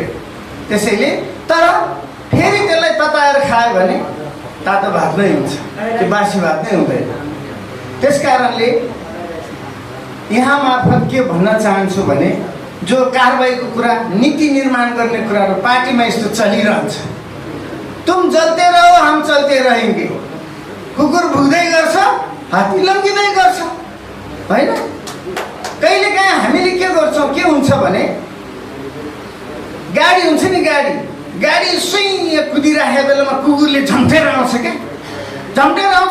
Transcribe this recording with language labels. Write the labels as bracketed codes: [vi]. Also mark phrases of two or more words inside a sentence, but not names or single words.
[ne] त्यसैले तर फेरि त्यसलाई तताएर खायो भने तातो भात नै हुन्छ, त्यो बासी भात नै हुँदैन। त्यस कारणले यहाँ मार्फत के भन्न चाहन्छु भने जो कारबाहीको कुरा, नीति निर्माण गर्ने कुराहरू पार्टीमा यस्तो चलिरहन्छ। [hi] तुम जल्ते रहो हम चलते रहेंगे। [ne] कुकुर भुक्दै गर्छ, हात्ती लम्किँदै गर्छ, होइन? कहिलेकाहीँ हामीले के गर्छौँ, के हुन्छ भने गाडी हुन्छ नि, गाडी सुई कुदिराखेको बेलामा कुकुरले झम्टेर आउँछ क्या, झम्टेर आउँछ।